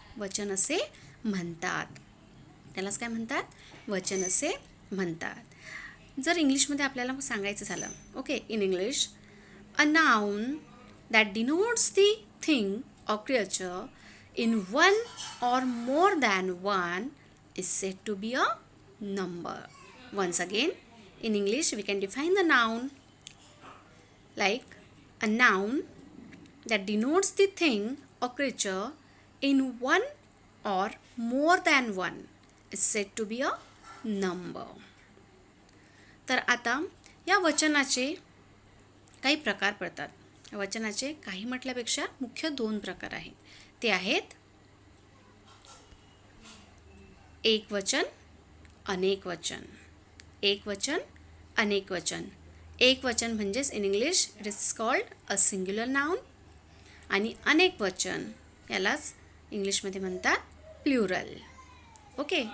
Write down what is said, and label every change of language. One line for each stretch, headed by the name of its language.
Marathi: वचन असे म्हणतात, त्यालाच काय म्हणतात, वचन असे म्हणतात. जर इंग्लिशमध्ये आपल्याला सांगायचं झालं, okay,
English: In English, a noun that denotes the thing or creature in one or more than one is said to be a number. Once again, in English we can define the noun like a noun that denotes the thing or creature in one or more than one is said to be a number.
Marathi: तर आता या वचनाचे काही प्रकार पडतात. वचनाचे काही म्हटल्यापेक्षा मुख्य 2 प्रकार आहेत. ते आहेत एक वचन, अनेक वचन. एक वचन, अनेक वचन. एक वचन म्हणजेच
English: in English it is called a singular noun,
Marathi: आणि अनेक वचन यालाच इंग्लिशमध्ये म्हणतात प्लुरल, ओके.